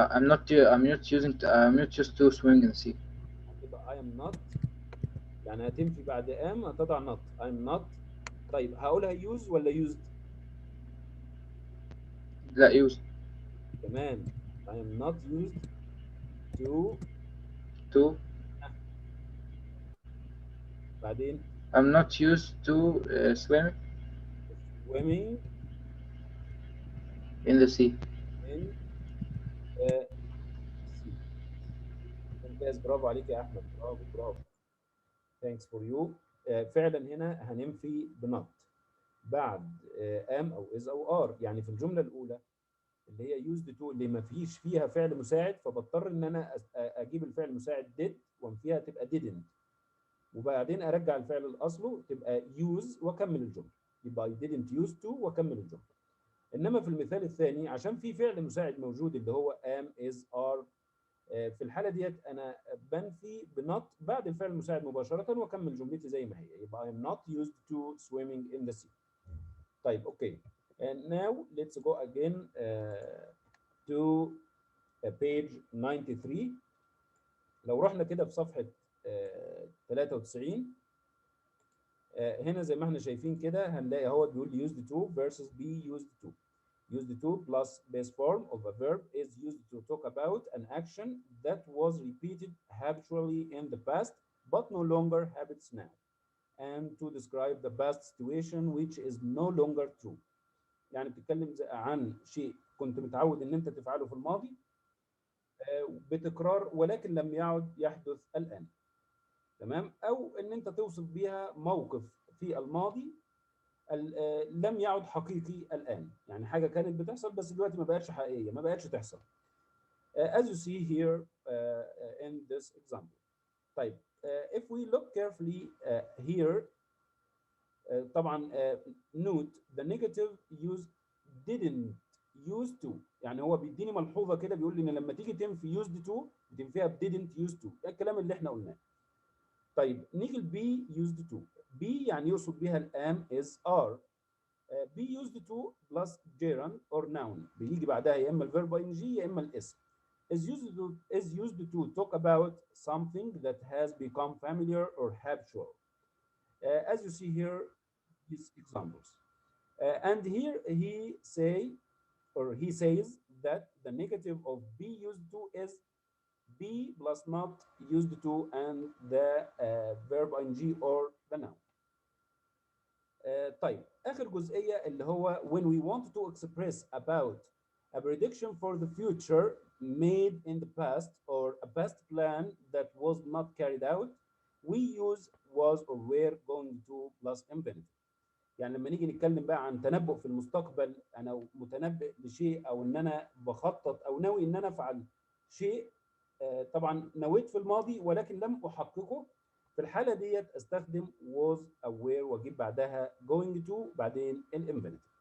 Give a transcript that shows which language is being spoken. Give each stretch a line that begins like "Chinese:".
English: I'm not used to swimming in the sea.
Arabic: هتبقى
English: I am not،
Arabic: يعني هتنفي بعد am هتضع not.
English: I'm not.
Arabic: طيب هقولها use ولا used؟ لا used.
English: كمان I am not used to.
Arabic: بعدين
English: I'm not used to swimming in the sea. in sea.
Arabic: ممتاز، برافو عليك يا احمد، برافو برافو.
English: Thanks for you.
Arabic: فعلا هنا هننفي بنوت بعد am او is او are. يعني في الجمله الاولى اللي هي used to اللي ما فيش فيها فعل مساعد، فبضطر ان انا اجيب الفعل المساعد did وانفيها تبقى didn't، وبعدين ارجع الفعل لاصله تبقى use واكمل الجمله. يبقى
English: I didn't use to
Arabic: واكمل الجمله. انما في المثال الثاني عشان في فعل مساعد موجود اللي هو am is are، في الحاله ديت انا بنفي بنوت بعد الفعل المساعد مباشره واكمل جملتي زي ما هي، يبقى
English: I'm not used to swimming in the sea.
Arabic: طيب اوكي.
English: And now let's go again to page 93.
Arabic: لو رحنا كده في صفحه 93، هنا زي ما احنا شايفين كده هنلاقي هو بيقول used to versus be used to.
English: Used to plus base form of a verb is used to talk about an action that was repeated habitually in the past but no longer happens now, and to describe the past situation which is no longer true.
Arabic: يعني بتتكلم عن شيء كنت متعود ان انت تفعله في الماضي بتكرار ولكن لم يعد يحدث الآن. تمام؟ او ان انت توصف بيها موقف في الماضي لم يعد حقيقي الآن، يعني حاجة كانت بتحصل بس دلوقتي ما بقتش حقيقية، ما بقتش تحصل.
English: As you see here in this example.
Arabic: طيب
English: if we look carefully here
Arabic: طبعا
English: note the negative use didn't used to،
Arabic: يعني هو بيديني ملحوظة كده بيقول لي ان لما تيجي تنفي used to بتنفيها ب didn't used to، ده الكلام اللي احنا قلناه. طيب نيجي ل be used to. be يعني يقصد بها الام is are.
English: be used to plus gerund or noun
Arabic: بيجي بعدها يا اما الفيرب ing يا اما الاسم.
English: is used to talk about something that has become familiar or habitual. As you see here, these examples. And here he says that the negative of be used to is be plus not used to and the verb ing or the noun.
Arabic: طيب آخر جزئية اللي هو
English: when we want to express about a prediction for the future made in the past or a past plan that was not carried out, we use was or were going to plus infinitive.
Arabic: يعني لما نيجي نتكلم بقى عن تنبؤ في المستقبل، أنا متنبئ لشيء أو إن أنا بخطط أو ناوي إن أنا أفعل شيء، طبعا نويت في الماضي ولكن لم أحققه، في الحالة ديت استخدم was أو were واجيب بعدها
English: going to
Arabic: بعدين الانفينيتيف.